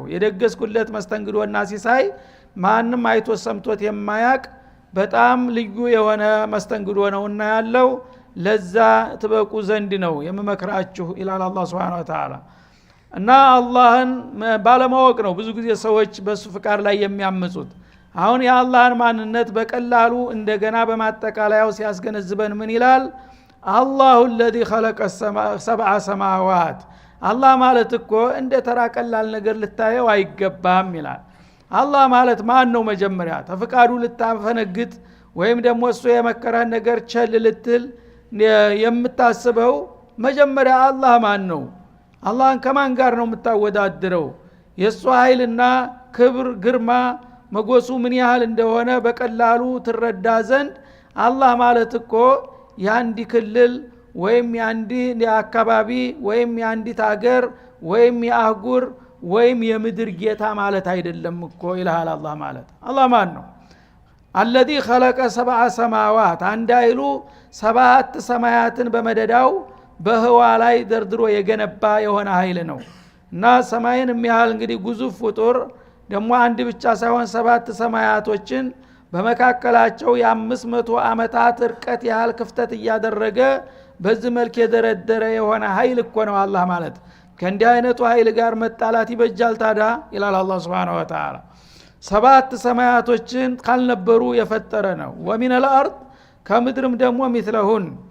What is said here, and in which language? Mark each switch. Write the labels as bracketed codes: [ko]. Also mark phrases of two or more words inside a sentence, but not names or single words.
[am] የደገስኩለት መስተንግዶና ሲሳይ ማንም አይቶ ሰምቶት የማያቅ በጣም ልዩ የሆነ መስተንግዶ ነውና ያለው ለዛ ትበቁ ዘንድ ነው የምመክራችሁ ኢላላ አላህ [ar] سبحانه وتعالى። [am] እና አላህን ባለማወቅ ነው ብዙ ጊዜ ሰዎች በሱ ፍቃድ ላይ የሚያመጹት። አሁን የአላህን ማንነት በቀላሉ እንደገና በማጠቃለያው ሲያስገነዝበን ምን ይላል? [ar] الله الذي خلق سبع سماوات [am] አላህ ማለት እኮ እንደ ተራ ቀላል ነገር ልታየው አይገባም ይላል። አላህ ማለት ማን ነው? መጀመሪያ ተፍቃዱ ልታፈነግጥ ወይም ደግሞ እሱ የመከረን ነገር ቸል ልትል የምታስበው መጀመሪያ አላህ ማን ነው? አላህን ከማን ጋር ነው የምታወዳድረው? የሱ ኃይልና ክብር ግርማ መጎሱ ምን ያህል እንደሆነ በቀላሉ ትረዳ ዘንድ አላህ ማለት እኮ ያንዲ ክልል ወይም ያንዲ አካባቢ ወይም ያንዲት ሀገር ወይም የአህጉር ወይም የምድር ጌታ ማለት አይደለም እኮ ይልሃል አላህ ማለት። አላህ ማን ነው? [ar] الذي خلق 7 سماوات [am] አንዳይሉ 7 ሰማያትን በመደዳው በህዋ ላይ ደርድሮ የገነባ የሆነ ኃይል ነው። እና ሰማይን የሚያህል እንግዲህ ግዙፍ ፍጡር ደግሞ አንድ ብቻ ሳይሆን 7 ሰማያቶችን በመካከላቸው የ500 አመታት ርቀት ያህል ክፍተት እያደረገ በዚህ መልክ የደረደረ የሆነ ኃይል እኮ ነው አላህ ማለት። ከእንዲህ አይነቱ ኃይል ጋር መጣላት ይበጃል ታዳ ይላል አላህ [ar] سبحانه وتعالى። [am] 7 ሰማያቶችን ካልነበሩ የፈጠረ ነው። [ar] ومن الارض [am] ከምድርም ደግሞ ሚስለሁን